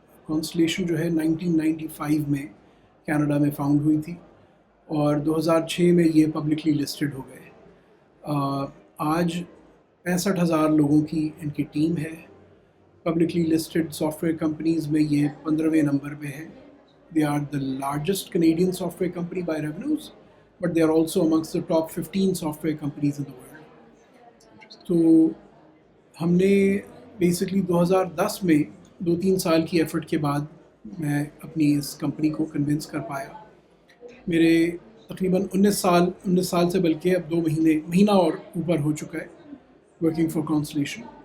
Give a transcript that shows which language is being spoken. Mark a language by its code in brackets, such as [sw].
[ur] کانسلیشن جو ہے 1995 میں کینیڈا میں فاؤنڈ ہوئی تھی اور 2006 میں یہ پبلکلی لسٹڈ ہو گئے. آج 65,000 لوگوں کی ان کی ٹیم ہے. Publicly listed soft where companies میں یہ 15ویں نمبر پہ ہے. [en] They are the largest Canadian software company by revenues, but they are also amongst the top 15 software companies in the world. [ur] تو ہم نے بیسکلی 2010 میں 2-3 سال کی ایفرٹ کے بعد میں اپنی اس کمپنی کو کنونس کر پایا. میرے تقریباً 19 سال سے بلکہ اب 2 مہینہ اور اوپر ہو چکا ہے [en] Working for cancellation.